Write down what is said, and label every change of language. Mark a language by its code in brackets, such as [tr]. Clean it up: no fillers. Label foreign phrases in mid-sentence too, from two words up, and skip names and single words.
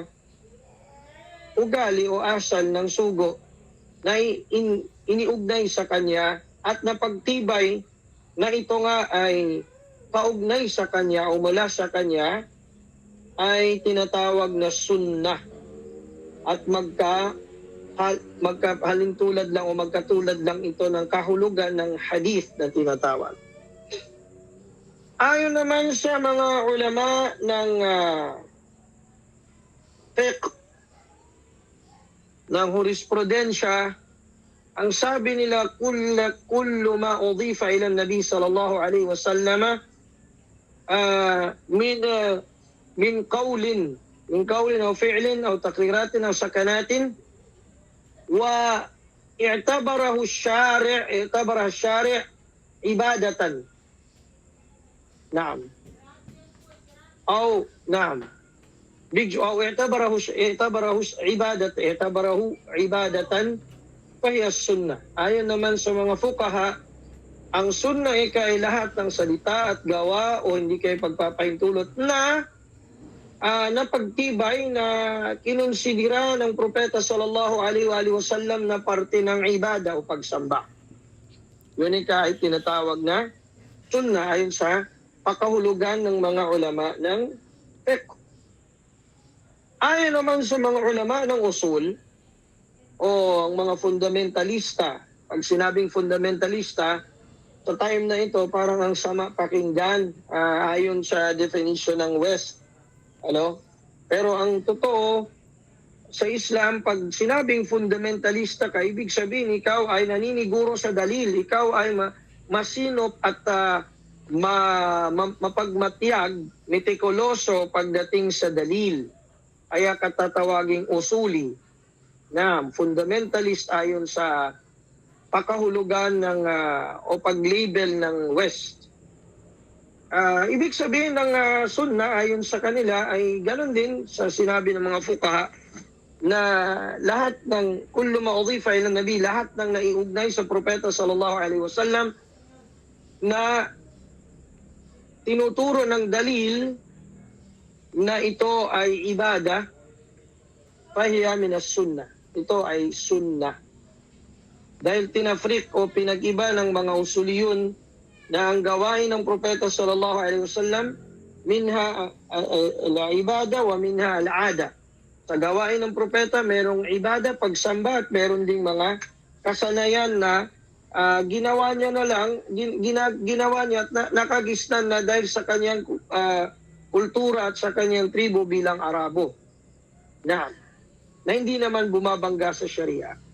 [tl] ugali o asal ng sugo na iniugnay sa kanya at napagtibay na ito nga ay kaugnay sa kanya o mula sa kanya ay tinatawag na sunnah at magkahalintulad lang o magkatulad lang ito ng kahulugan ng hadith na tinatawag. Ayon naman sa mga ulama ng fiqh, ng jurisprudensya, ang sabi nila, [ar] كل ما أضيف إلى النبي صلى الله عليه وسلم من قول أو فعل أو تقرير أو سكنات واعتبره الشارع عبادة. نعم. اعتبره عبادة فهي السنة. [tl] Ayon naman sa mga fuqaha, ang sunnah ay lahat ng salita at gawa o hindi kay pagpapahintulot na napagtibay na kinonsidera ng propeta [ar] صلى الله عليه وسلم [tl] na parte ng ibada o pagsamba. Yun ay tinatawag na sunnah ayon sa pakahulugan ng mga ulama ng fiqh. Ayon naman sa mga ulama ng usul o ang mga fundamentalista, pag sinabing fundamentalista, sa time na ito parang ang sama pakinggan ayon sa definition ng West. Pero ang totoo sa Islam, pag sinabing fundamentalista ka, ibig sabihin ikaw ay naniniguro sa dalil, ikaw ay masinop at mapagmatiyag, metikuloso pagdating sa dalil. Kaya katatawaging usuli na fundamentalist ayon sa pakahulugan ng o pag-label ng West. Ibig sabihin ng sunnah ayon sa kanila ay ganoon din sa sinabi ng mga fuqaha na lahat ng [ar] كل ما أضيف إلى النبي, [tl] lahat ng naiugnay sa propeta [ar] صلى الله عليه وسلم [tl] na tinuturo ng dalil na ito ay ibada, [ar] فهي من السنة. [tl] Ito ay sunnah. Dahil tinafrik o pinag-iba ng mga usuliyun na ang gawain ng propeta [ar] صلى الله عليه وسلم منها العبادة ومنها العادة. [tl] Sa gawain ng propeta merong ibada, pagsamba, at meron ding mga kasanayan na ginawa niya na lang, ginawa niya at nakagisnan na dahil sa kanyang kultura at sa kanyang tribo bilang Arabo. Na hindi naman bumabangga sa Sharia.